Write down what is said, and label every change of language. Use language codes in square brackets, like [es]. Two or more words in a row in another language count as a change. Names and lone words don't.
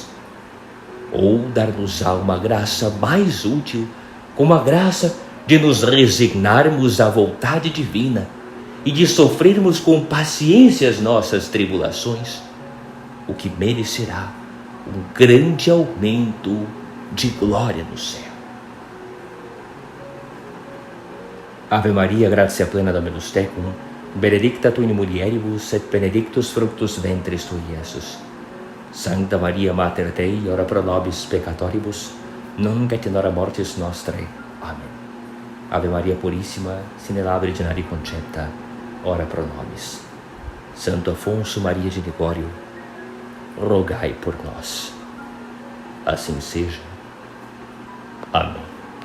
[pt] Ou dar-nos-á uma graça mais útil, como a graça de nos resignarmos à vontade divina e de sofrermos com paciência as nossas tribulações, o que merecerá um grande aumento de glória no céu. [la] Ave Maria, gratia plena Dominus tecum, benedicta tu in mulieribus et benedictus fructus ventris tui, Iesus. Sancta Maria Mater Dei, ora pro nobis peccatoribus, nunc et in hora mortis nostrae. Amen. Ave Maria Purissima, sine labore genari concepta, ora pro nobis. [pt] Santo Afonso Maria de Ligório, rogai por nós. Assim seja. Amém.